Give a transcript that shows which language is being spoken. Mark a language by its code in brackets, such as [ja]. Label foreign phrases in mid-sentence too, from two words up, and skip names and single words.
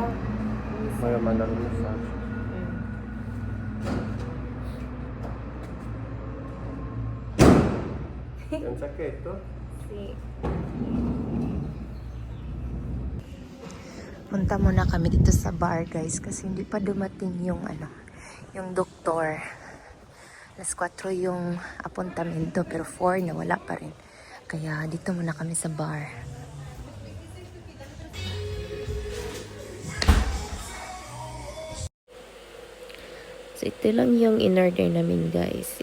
[it] Voglio mandare un messaggio. È un sacchetto? Si. [tl] Punta muna kami dito sa bar, guys, kasi hindi pa dumating yung yung doktor. Alas 4 yung apuntamento, pero 4 na wala pa rin. Kaya dito muna kami sa bar. So ito lang yung in-order namin, guys.